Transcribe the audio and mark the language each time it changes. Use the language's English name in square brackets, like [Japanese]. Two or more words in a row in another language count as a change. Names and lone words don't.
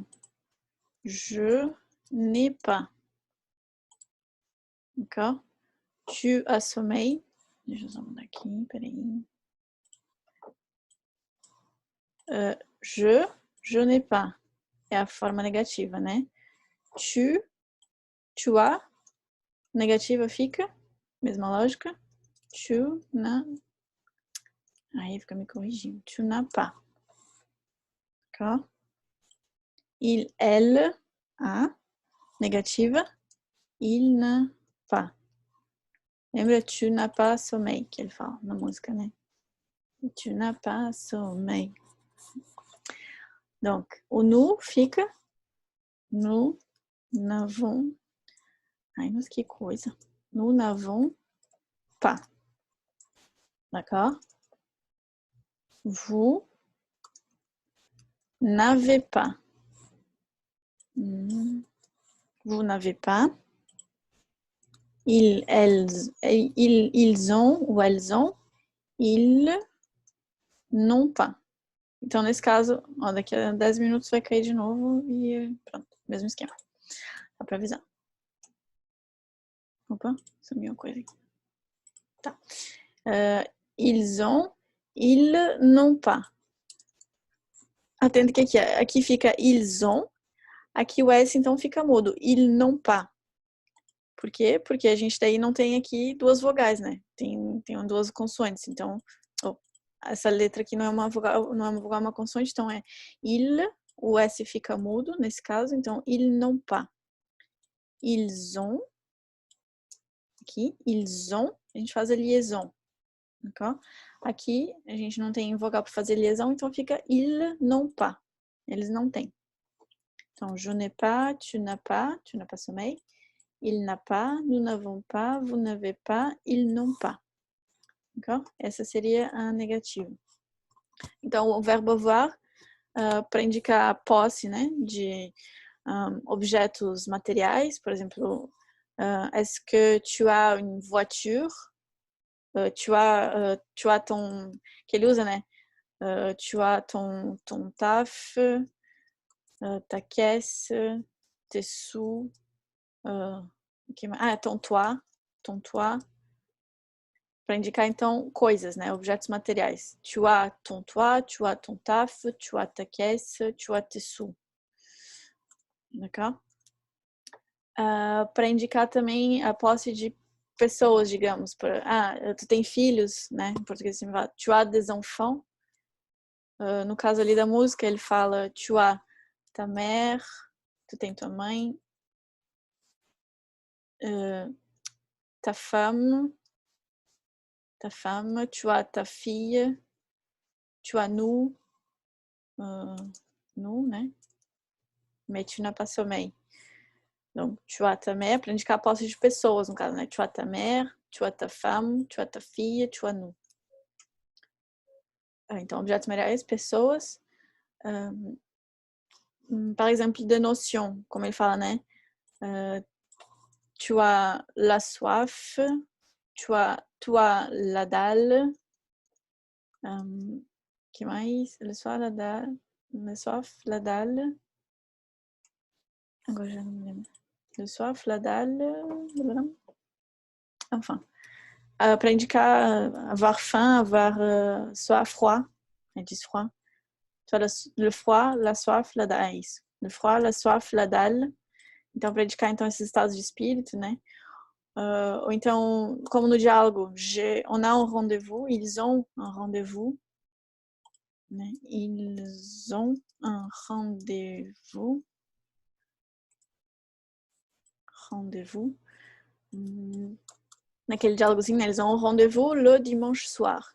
[French] Je n'ai pas. D'accord? Tu as sommeil. [Portuguese] Deixa eu só mudar aqui, peraí. [French] Je n'ai pas. [Portuguese] É a forma negativa, né? [French] Tu as. [Portuguese] Negativa fica. Mesma lógica. [French] Tu n'as. [Portuguese] Aí fica me corrigindo. [French] Tu n'as pas. D'accord? Il, elle, a. Negativa. Il n'a pas. Lembra? Tu n'as pas sommeil, [Portuguese] que ele fala na música, né? [French] Tu n'as pas sommeil. Donc, [Portuguese] o nous fica. [French] Nous n'avons. Ai, [Portuguese] mas que coisa. [French] Nous n'avons pas. D'accord? Vous n'avez pas. Vous n'avez pas. Ils ont ou elles ont. Ils n'ont pas. [Portuguese] Então, nesse caso, ó, daqui a 10 minutos vai cair de novo e pronto, mesmo esquema. Dá pra avisar. Opa, sumiu uma coisa aqui. Tá. [French] Ils ont, ils n'ont pas. [Portuguese] Atento que aqui fica [French] ils ont, [Portuguese] Aqui o S, então, fica mudo. [French] Il non pas. [Portuguese] Por quê? Porque a gente daí não tem aqui duas vogais, né? Tem duas consoantes. Então, essa letra aqui não é uma vogal, é uma consoante. Então, é il, o S fica mudo, nesse caso. Então, [French] il non pas. Ils ont. Aqui, ils ont. [Portuguese] A gente faz a liaison. D'accord? Aqui, a gente não tem vogal para fazer liaison, então fica [French] ils n'ont pas. [Portuguese] Eles não têm. Então, [French] je n'ai pas, tu n'as pas sommeil. Il n'a pas, nous n'avons pas, vous n'avez pas, ils n'ont pas. D'accord? [Portuguese] Essa seria a negativa. Então, o verbo avoir, para indicar a posse, né, de objetos materiais, por exemplo, [French] est-ce que tu as une voiture? Tu as ton... [Portuguese] que ele usa, né? [French] Tu as ton taf, ta caisse, tes sous, ton toit, [Portuguese] para indicar então coisas, né, objetos materiais. [French] Tu as ton toit, tu as ton taf, tu as ta caisse, tu as tes sous. D'accord? [Portuguese] Para indicar também a posse de pessoas, digamos. Tu tem filhos, né? Em português você fala [French] tu as des enfants. [Portuguese] No caso ali da música, ele fala [French] tu as ta mère, [Portuguese] tu tem tua mãe, [French] ta femme, tu as ta fille, tu as nous, né? Mais tu n'as pas sommeil. Donc, tu as ta mère, [Portuguese] para indicar a posse de pessoas, no caso, né? [French] Tu as ta mère, tu as ta femme, tu as ta fille, tu as nous. [Portuguese] Então, objetos materiais, pessoas. [French] Par exemple, de notion, [Portuguese] como ele fala, né? [French] Tu as la soif, tu as la dalle. Que mais? Le soif, la dalle. Le soif, la dalle. [Portuguese] Agora já não me lembro. [French] Le soif, la dalle. Enfin. [Portuguese] Para indicar [French] avoir faim, avoir soif, froid. [Portuguese] Ele diz froid. [French] Tu as le froid, la soif, la dalle. [Portuguese] É isso. [French] Le froid, la soif, la dalle. [Portuguese] Então, para indicar então, esses estados de espírito, né? Ou então, como no diálogo, [French] on a un rendez-vous, ils ont un rendez-vous. Né? Ils ont un rendez-vous. [Portuguese] Naquele diálogozinho, né? [French] Eles ont un rendez-vous le dimanche soir.